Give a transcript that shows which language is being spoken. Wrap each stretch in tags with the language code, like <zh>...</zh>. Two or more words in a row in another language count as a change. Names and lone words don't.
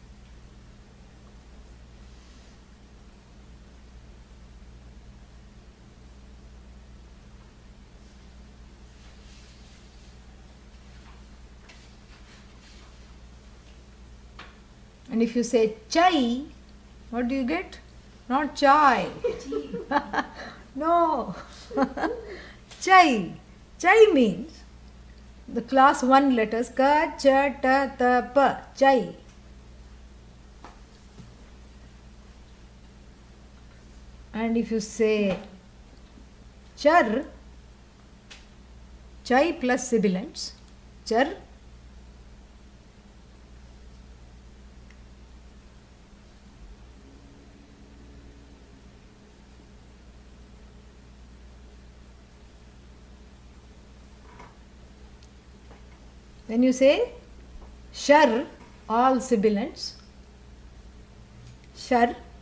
<en>And if you say chai, what do you get? Not chai. No. Chai. Chai means the class 1 letters</en> <sa>ka, cha, ta, ta, pa.</sa> <en>Chai. And if you say char, chai plus sibilants, char. When you say shar, all sibilants, shar.</en>